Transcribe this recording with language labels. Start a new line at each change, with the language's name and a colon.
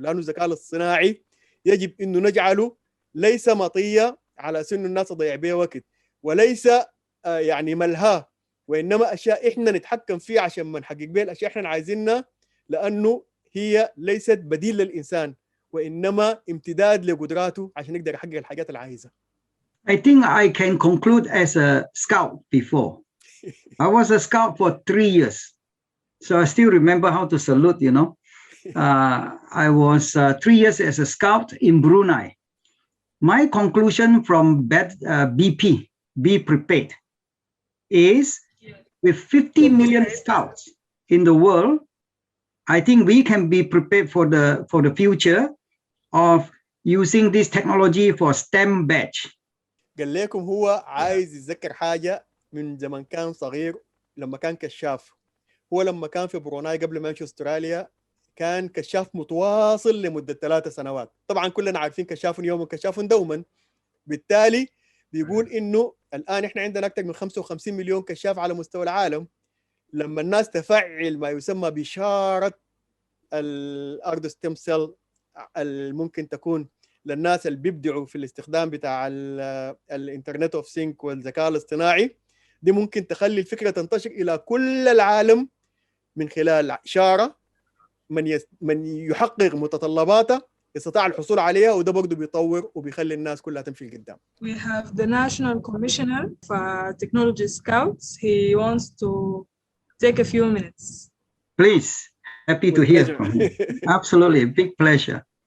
Arabic: لانه الذكاء الاصطناعي يجب انه نجعله ليس مطيه على سن الناس تضيع بها وقت، وليس يعني ملهاه، وانما اشياء احنا نتحكم فيها عشان ما نحقق بها الاشياء احنا عايزينها، لانه هي ليست بديل للانسان وانما امتداد لقدراته عشان يقدر يحقق الحاجات اللي عايزها.
English: I think I can conclude as a scout before. I was a scout for 3 years, so I still remember how to salute, you know. I was 3 years as a scout in Brunei. My conclusion from BP, be prepared, is with 50 million scouts in the world, I think we can be prepared for the future of using this technology for STEM badge.
Arabic: قال لكم هو عايز يتذكر حاجة من زمن كان صغير لما كان كشاف. هو لما كان في بروناي قبل ما يمشي استراليا كان كشاف متواصل لمدة 3 سنوات. طبعا كلنا عارفين كشاف يوم كشاف دوما. بالتالي بيقول انه الان احنا عندنا اكثر من 55 مليون كشاف على مستوى العالم. لما الناس تفعل ما يسمى بإشارة الأرض ستيم سيل الممكن تكون للناس اللي بيبدعوا في الاستخدام بتاع الانترنت اوف سينك والذكاء الاصطناعي، دي ممكن تخلي الفكرة تنتشر إلى كل العالم من خلال إشارة من يحقق متطلباته يستطيع الحصول عليها، وده برضه بيطور وبيخلي الناس كلها تمشي لقدام.
English: We have the National Commissioner for Technology Scouts. He wants to take a few minutes. Please, happy to hear from you. Absolutely, big pleasure.